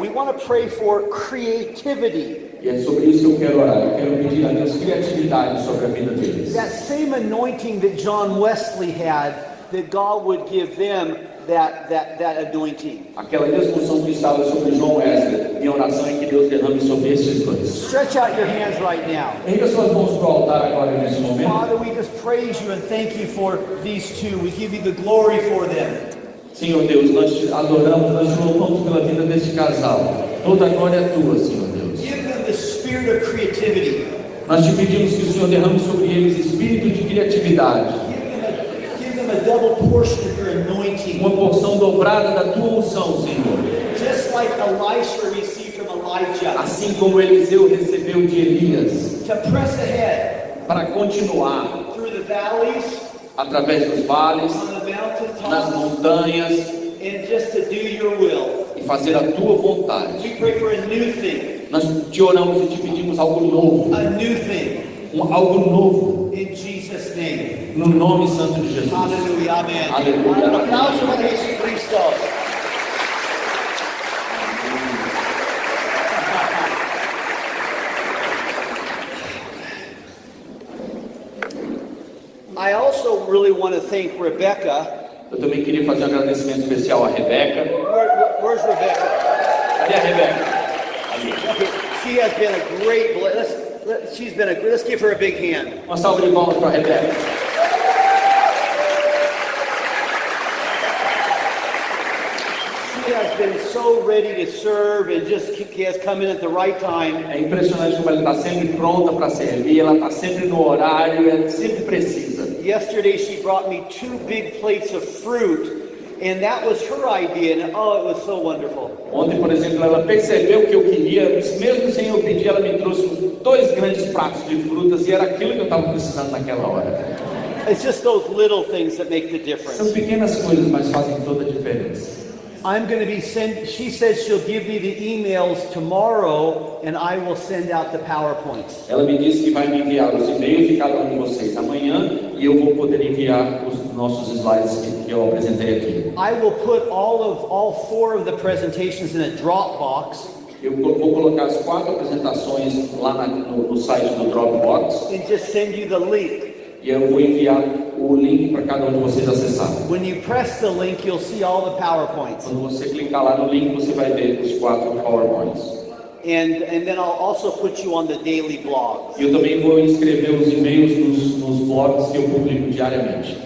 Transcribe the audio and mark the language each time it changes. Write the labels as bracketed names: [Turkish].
[English] We want to pray for creativity. [Portuguese] E é sobre isso que eu quero orar. Eu quero pedir a Deus criatividade sobre a vida deles. [English] That same anointing that John Wesley had, that God would give them that anointing. [Portuguese] Aquela mesma unção que estava sobre João Wesley, minha oração é que Deus derrame sobre esses dois. [English] Stretch out your hands right now. [Portuguese] Erga suas mãos para o altar agora nesse momento. [English] Father, we just praise you and thank you for these two. We give you the glory for them. [Portuguese] Senhor Deus, nós te adoramos, nós te louvamos pela vida deste casal. Toda a glória é tua, Senhor Deus. [English] Give them the spirit of creativity. [Portuguese] Nós te pedimos que o Senhor derrame sobre eles espírito de criatividade. [English] Give them a double portion of your anointing. [Portuguese] Uma porção dobrada da tua unção, Senhor. [English] Just like Elisha received from Elijah. [Portuguese] Assim como Eliseu recebeu de Elias. [English] To press ahead. [Portuguese] Para continuar. [English] Through the valleys. [Portuguese] Através dos vales. [English] On the mountaintops. [Portuguese] Nas montanhas. [English] And just to do your will. [Portuguese] E fazer a tua vontade. [English] We pray for a new thing. [Portuguese] Nós te oramos e te pedimos algo novo. [English] A new thing. [Portuguese] Algo novo. [English] In Jesus' name. [Portuguese] No nome santo de Jesus. Aleluia, amém. Aleluia. Um aplauso para Jesus Cristo. [English] I also really want to thank Rebecca. [Portuguese] Eu também queria fazer um agradecimento especial a Rebeca. [English] Where's Rebecca? [Portuguese] Cadê a Rebeca? [English] She has been a great let's give her a big hand. [Portuguese] Uma salva de palmas para a Rebeca. [English] She has been so ready to serve and just has come in at the right time. [Portuguese] É impressionante como ela está sempre pronta para servir, ela está sempre no horário, ela sempre precisa. [English] Yesterday she brought me 2 big plates of fruit. And that was her idea, and oh, it was so wonderful. [Portuguese] Ontem, por exemplo, ela percebeu o que eu queria, mesmo sem eu pedir, ela me trouxe 2 grandes pratos de frutas, e era aquilo que eu estava precisando naquela hora. [English] It's just those little things that make the difference. [Portuguese] São pequenas coisas, mas fazem toda a diferença. [English] I'm going to be she says she'll give me the emails tomorrow, and I will send out the PowerPoints. [Portuguese] Ela me disse que vai me enviar os e-mails de cada um de vocês amanhã, e eu vou poder enviar os nossos slides que eu apresentei aqui. [English] I will put all 4 of the presentations in a Dropbox. [Portuguese] Eu vou colocar as 4 apresentações lá no site do Dropbox. [English] And just send you the link. [Portuguese] E eu vou enviar o link para cada um de vocês acessar. [English] When you press the link, you'll see all the PowerPoints. [Portuguese] Quando você clicar lá no link, você vai ver os 4 PowerPoints. [English] And then I'll also put you on the daily blogs. [Portuguese] E eu também vou inscrever os e-mails nos blogs que eu publico diariamente.